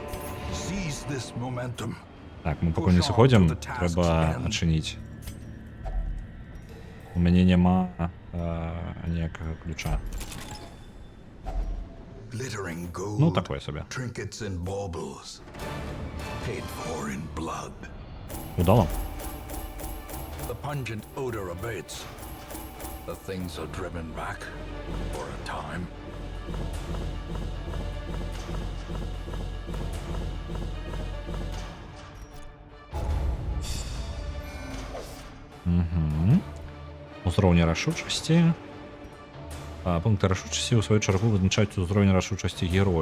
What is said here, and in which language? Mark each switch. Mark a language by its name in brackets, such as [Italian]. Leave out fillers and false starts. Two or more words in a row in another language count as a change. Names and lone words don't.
[Belarusian] Так, мы пакуль не сыходзім, трэба адчыніць. У мяне няма ніякага ключа. Ну, такое сабе. Удала? [English] The pungent odor abates. The things are driven back for a time. [Belarusian] Узроўні рашучасці. Пункты рашучасці ў сваю чаргу вызначаюць узроўні рашучасці героя.